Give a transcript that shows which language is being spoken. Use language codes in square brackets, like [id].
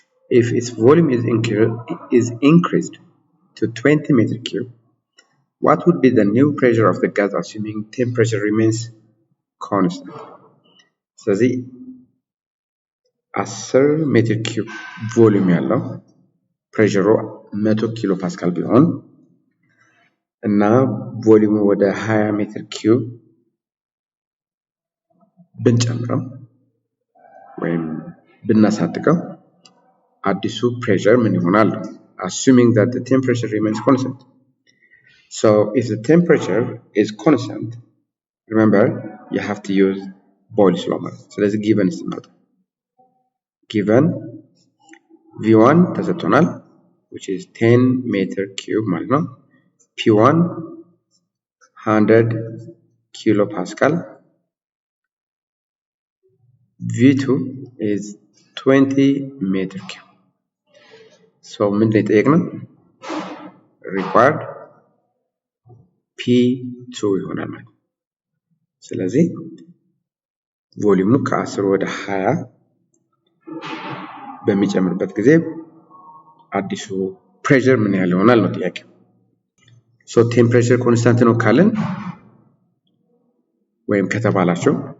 [en] If its volume is increased to 20 meter cube, what would be the new pressure of the gas assuming temperature remains constant? [am] ስለዚህ 10 ሜትር ኪዩብ ቮሊዩም ያለው ፕሬሸሩ 100 ኪሎ ፓስካል ቢሆን እና ቮሊዩሙ ወደ 20 ሜትር ኪዩብ ብንጨምረው ወይም ብናሳድገው አዲሱ ፕሬሸር ምን ይሆናል? [en] Assuming that the temperature remains constant. So if the temperature is constant, remember you have to use Boyle's law [am] ማለት ነው። ስለዚህ given ስንመጣ given V1 ተሰጥቶናል [en] which is 10 meter cube [am] ማለት ነው። [en] P1 100 kilo pascal, V2 is 20 meter cube. [am] So ምንድን ነው የጠየቅነው? required P2 ይሆናል ማለት ነው። ስለዚህ ቮሊዩሙ ከ10 ወደ 20 በሚጨምርበት ጊዜ አዲሱ ፕሬሸር ምን ያህል ይሆናል ነው ጥያቄው። ሶ ቴምፕሬቸር ኮንስታንት ነው ካለን ወይም ከተባላችሁ